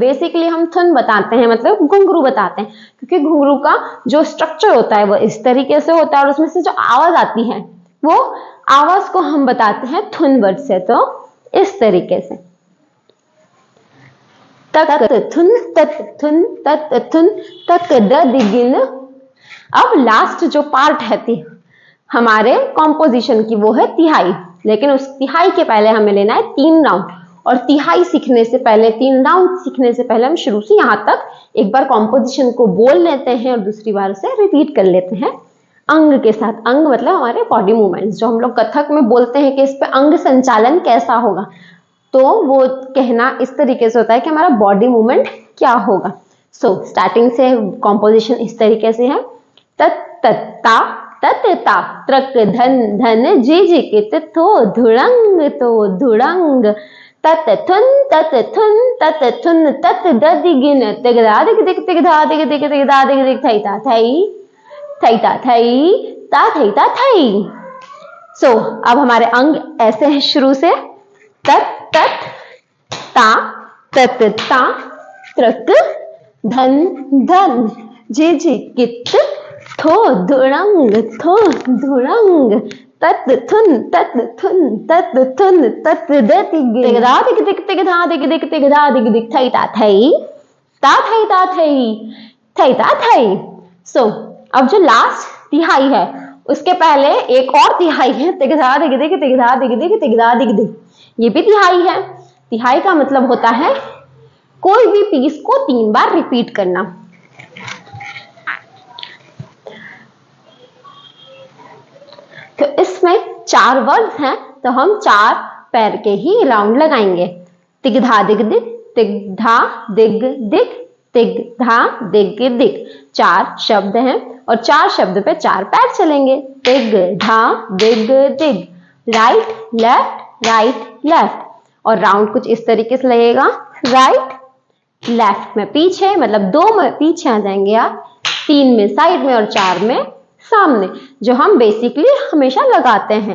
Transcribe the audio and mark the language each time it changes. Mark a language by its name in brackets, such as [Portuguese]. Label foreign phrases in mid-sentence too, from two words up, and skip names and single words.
[Hindi] बेसिकली हम थुन बताते हैं, मतलब घुंघरू बताते हैं, क्योंकि घुंघरू का जो स्ट्रक्चर होता है वो इस तरीके से होता है और उसमें से जो आवाज आती है वो आवाज को हम बताते हैं थुन वर्ड से। तो इस तरीके से तक थुन तत थुन तक दिगिन। अब लास्ट जो पार्ट है हमारे कॉम्पोजिशन की, वो है तिहाई। लेकिन उस तिहाई के पहले हमें लेना है 3 राउंड, और तिहाई सीखने से पहले, 3 राउंड सीखने से पहले हम शुरू से यहाँ तक एक बार कॉम्पोजिशन को बोल लेते हैं और दूसरी बार से रिपीट कर लेते हैं अंग के साथ। अंग मतलब हमारे [English] body movements, [Hindi] जो हम लोग कथक में बोलते हैं कि इस पे अंग संचालन कैसा होगा, तो वो कहना इस तरीके से होता है कि हमारा [English] body movement [Hindi] क्या होगा। सो स्टार्टिंग से कॉम्पोजिशन इस तरीके से है। तत्ता त्रक धन धन, झिझिकित थो धुड़ंग तो धुड़ंग, तत थुन तत थुन तत थुन तत दिगिन तिगदा दिग दिग तिगदा दिग दिग तिगदा दिग दिग थैता थई ता थैता थई। सो अब हमारे अंग ऐसे हैं शुरू से, तत तत ता तत ता त्रक धन धन झिझ कित थो धुड़ंग तत थुन तत थुन तत तिगदा दिग दिग तिगदा दिग दिग तिगदा दिग दिग थैता थई ता थैता थैता थई। सो अब जो लास्ट तिहाई है उसके पहले एक और तिहाई है, तिगदा दिग दिग तिगदा दिग दिग तिगदा दिग दिग। ये भी तिहाई है। तिहाई का मतलब होता है कोई भी पीस को 3 बार रिपीट करना। तो इसमें 4 वर्ड्स हैं, तो हम 4 पैर के ही राउंड लगाएंगे। तिगधा दिग दिग तिगधा दिग दिग तिगधा दिग दिग। 4 शब्द हैं और 4 शब्द पे 4 पैर चलेंगे। तिगधा दिग दिग, [English] right left [Hindi] और राउंड कुछ इस तरीके से लगेगा, [English] right left [Hindi] में पीछे, मतलब 2 में पीछे आ जाएंगे आप, 3 में साइड में और 4 में सामने, जो हम बेसिकली हमेशा लगाते हैं।